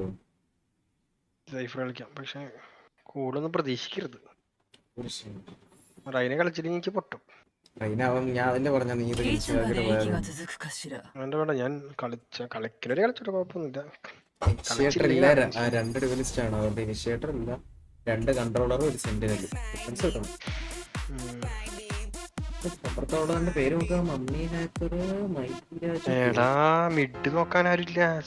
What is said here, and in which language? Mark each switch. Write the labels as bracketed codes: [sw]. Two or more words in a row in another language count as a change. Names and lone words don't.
[ml] സൈഫർ കളിക്കാം, പക്ഷെ കൂടുതലൊന്നും പ്രതീക്ഷിക്കരുത്. റൈനെ കളിച്ചിട്ട് എനിക്ക് പൊട്ടും. ഞാൻ അതല്ലേ പറഞ്ഞ നീ ഇത് [ja] いつまで息が続くかしら [ml] വേണ്ട വേണ്ട, ഞാൻ കളിക്കലൊരു കളിച്ചിട്ട് കുഴപ്പമൊന്നുമില്ല. ഇനിഷ്യേറ്റർ ഇല്ല, 2 ഡുവലിസ്റ്റ് ആണ്. അതുകൊണ്ട് ഇനിഷ്യേറ്റർ ഇല്ല, 2 കൺട്രോളറും ഒരു സെന്റിനലും. ഡിഫൻസ് കിട്ടണം. അപ്പുറത്തോടെ പേര് നോക്കാം, മമ്മി ഹാക്കർ, എടാ മിഡ് നോക്കാൻ ആരുമില്ല.